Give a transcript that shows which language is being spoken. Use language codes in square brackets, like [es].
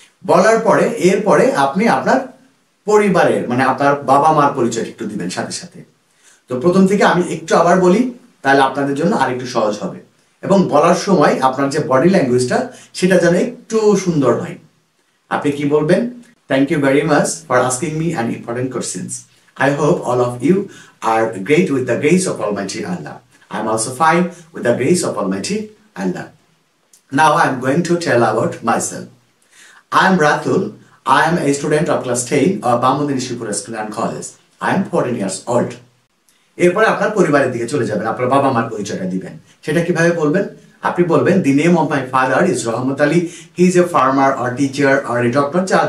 [bn] বলার পরে এরপরে আপনি আপনার পরিবারের মানে আপনার বাবা মার পরিচয় একটু দিবেন সাথে সাথে। তো প্রথম থেকে আমি একটু আবার বলি, তাহলে আপনাদের জন্য আরেকটু সহজ হবে এবং বলার সময় আপনার যে বডি ল্যাঙ্গুয়েজটা সেটা যেন একটু সুন্দর হয়। আপনি কি বলবেন? [en] Thank you very much for asking me an important questions. I hope all of you are great with the grace of Almighty Allah. I am also fine with the grace of Almighty Allah. Now I am going to tell about myself. I am Ratul. I am a student of class 10 of Bamudin Shipura School and College. I am 14 years old. [bn] এরপরে আপনার পরিবারের দিকে চলে যাবেন, আপনার বাবা মার পরিচয়টা দিবেন। সেটা কিভাবে বলবেন? আপনি বলবেন [en] The name of my father is Rahmat Ali, he is a farmer or teacher or a doctor.